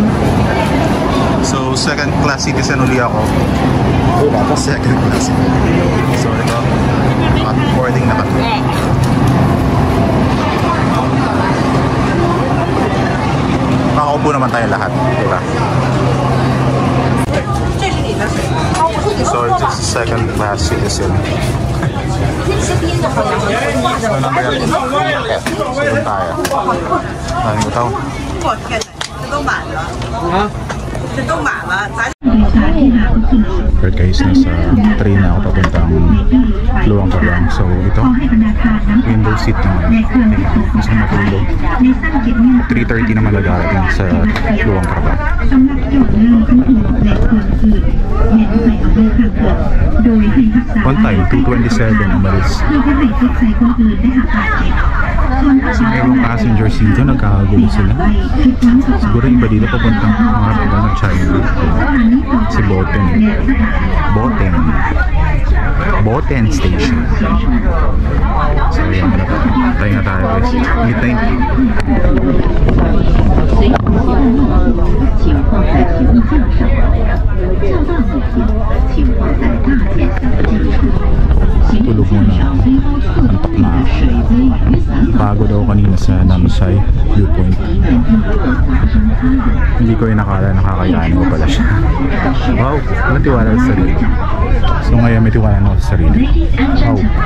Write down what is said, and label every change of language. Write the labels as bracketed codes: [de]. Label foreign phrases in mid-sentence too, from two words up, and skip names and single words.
[en] So, second class citizen [tl] uli ako. [en] Second class. So, ito. [tl] Boarding na kami. Makaupo naman tayo lahat. Diba? [en] So, it's just second class citizen. [tl] So, number yan. Okay. So, doon tayo. Maraming utaw. [zh] 这都满了啊，这都满了，咱。 [en] Right guys, [tl] nasa train na ako papuntang Luang Prabang. So ito, window seat naman. Gusto kong matulog. 3:30 naman nagarating sa Luang Prabang. [en] On time, 2:27 umalis. [tl] Kasi mayroong passengers dito, nagkakagulo sila. Siguro iba dito papuntang mga iba ng China. Si Boten. Boten Station. So yan, tayo na tayo guys. Midnight. [zh] 情况在行李架上，较大物品请放在大件箱的基础。行李架上背包侧里的水杯与伞宝。 [tl] Bago daw kanina sa Namsay Viewpoint. Hindi ko inakala nakakayanin ko pala siya. Wow, may tiwala sa sarili. So ngayon may tiwala na ako sa sarili. Wow.